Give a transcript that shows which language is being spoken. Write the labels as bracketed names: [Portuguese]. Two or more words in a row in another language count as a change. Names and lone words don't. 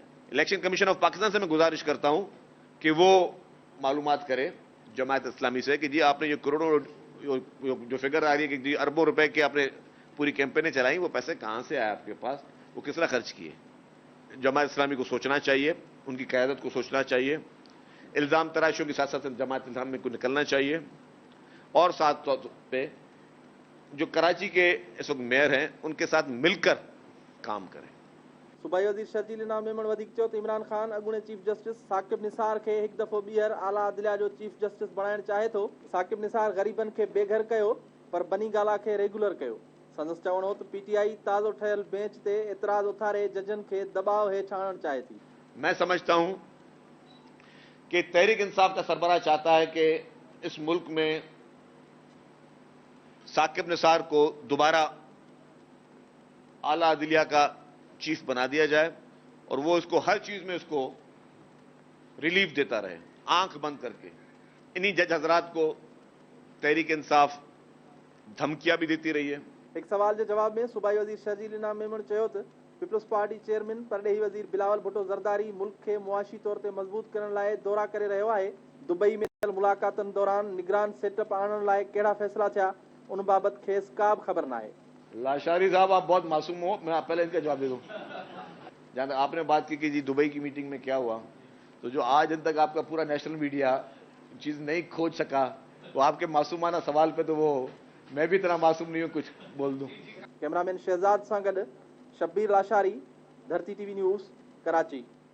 [Urdu] الیکشن کمیشن آف پاکستان سے میں گزارش کرتا ہوں کہ وہ معلومات کرے جماعت اسلامی سے کہ جی آپ نے یہ کروڑوں جو فگر آ رہی ہے کہ جی اربوں روپے کے آپ نے پوری کیمپینیں چلائی، وہ پیسے کہاں سے آئے آپ کے پاس، وہ کس طرح خرچ کیے. جماعت اسلامی کو سوچنا چاہیے، ان کی قیادت کو سوچنا چاہیے، الزام تراشیوں کے ساتھ ساتھ جماعت اسلامی کو نکلنا چاہیے اور ساتھ طور پہ جو کراچی کے اس وقت میئر ہیں ان کے ساتھ مل کر کام کریں. [Sindhi] सूबाई वज़ीर शर्जील मेमण वधीक चयो त इमरान खान अॻूणे [English] chief justice [Sindhi] साकिब निसार खे हिकु दफ़ो ॿीहर आला अदलिया जो [English] chief justice [Sindhi] बणाइणु चाहे थो। साकिब निसार ग़रीबनि खे बेघर कयो पर बनी गाला खे रेगुलर कयो। संदसि चवणो हो त PTI ताज़ो ठहियल बेंच ते एतिराज़ उथारे जजनि खे दबाव हेठि आणणु चाहे थी। [Urdu] میں سمجھتا ہوں کہ تحریک انصاف کا سربراہ چاہتا ہے کہ اس ملک میں ثاقب نثار کو دوبارہ اعلیٰ عدلیہ کا چیف بنا دیا جائے اور وہ اس کو ہر چیز میں اس کو ریلیف دیتا رہے، آنکھ بند کر کے. انہی جج حضرات کو تحریک انصاف دھمکیاں بھی دیتی رہی ہے. [Sindhi] एक सवाल के जवाब में सूबाई वज़ीर शर्जील मेमण चयो त पीपल्स पार्टी चेयरमैन परडेही वज़ीर बिलावल भुट्टो ज़रदारी मुल्क के मुआशी तौर ते मज़बूत करण लाइ दौरा करे रहियो आहे। दुबई में मुलाकातनि दौरान निगरान सेटअप आणण लाइ कहिड़ा फैसला थिया, उन बाबत खेसि का बि ख़बर न आहे। [Urdu] لاشاری صاحب آپ بہت معصوم ہو، میں پہلے ان کا جواب دے دوں. جہاں آپ نے بات کی کہ جی دبئی کی میٹنگ میں کیا ہوا، تو جو آج دن تک آپ کا پورا [English] national media [Urdu] چیز نہیں کھوج سکا، وہ آپ کے معصومانہ سوال پہ تو وہ میں بھی اتنا معصوم نہیں ہوں کچھ بول دوں. [Sindhi] कैमरामैन शहजाद सां गॾु शब्बीर लाशारी, धरती टीवी न्यूज़, कराची।